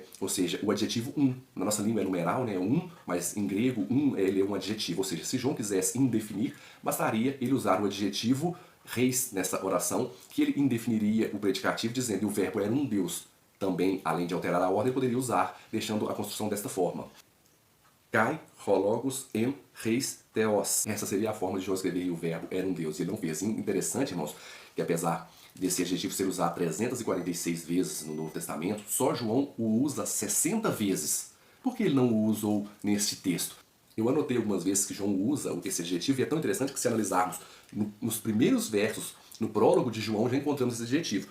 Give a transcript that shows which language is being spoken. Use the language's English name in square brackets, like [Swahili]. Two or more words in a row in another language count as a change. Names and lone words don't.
[Portuguese] Ou seja, o adjetivo na nossa língua é numeral, né? Mas em grego ele é um adjetivo. Ou seja, se João quisesse indefinir, bastaria ele usar o adjetivo reis nessa oração, que ele indefiniria o predicativo dizendo que o verbo era um Deus. Também, além de alterar a ordem, poderia usar, deixando a construção desta forma. [Greek] Καὶ ὁ λόγος ἦν εἷς θεός. [Portuguese] Essa seria a forma de João escrever e o verbo era um Deus. E ele não fez. Interessante, irmãos, que apesar desse adjetivo ser usado 346 vezes no Novo Testamento, só João o usa 60 vezes. Por que ele não o usou neste texto? Eu anotei algumas vezes que João usa esse adjetivo e é tão interessante que se analisarmos nos primeiros versos, no prólogo de João, já encontramos esse adjetivo.